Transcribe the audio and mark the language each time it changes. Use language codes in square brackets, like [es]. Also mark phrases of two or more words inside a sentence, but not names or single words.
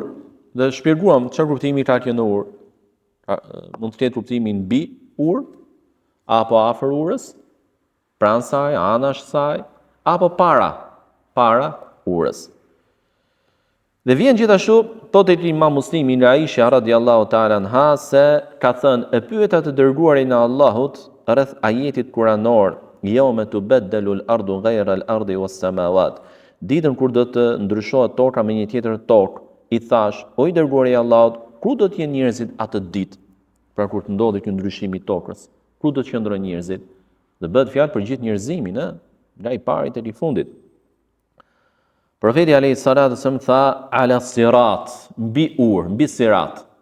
[sq] Dhe shpjeguam çfarë kuptimi ka kjo në urë. Mund të ketë kuptimin mbi urë, apo afër urës, pranë saj, anash saj, apo para urës. Dhe vjen gjithashtu, thotë Imam Muslimi nga Aisha [ar] رضي الله تعالى عنها [sq] se ka thënë, e pyeta të dërguarin e Allahut rreth ajetit kuranor, [ar] يوم تبدل الأرض غير الأرض والسماوات. [sq] Ditën kur do të ndryshohet toka me një tjetër tokë, i thash, o i dërguari i Allahut, ku do të jenë njerëzit atë ditë? Pra kur të ndodhi ky ndryshim i tokës, ku do të qëndrojnë njerëzit? Dhe bëhet fjalë për gjithë njerëzimin, nga i pari te i fundit. Profeti [ar] عليه الصلاة وسلم [sq] tha [ar] على الصراط, [sq] mbi urë, mbi sirat.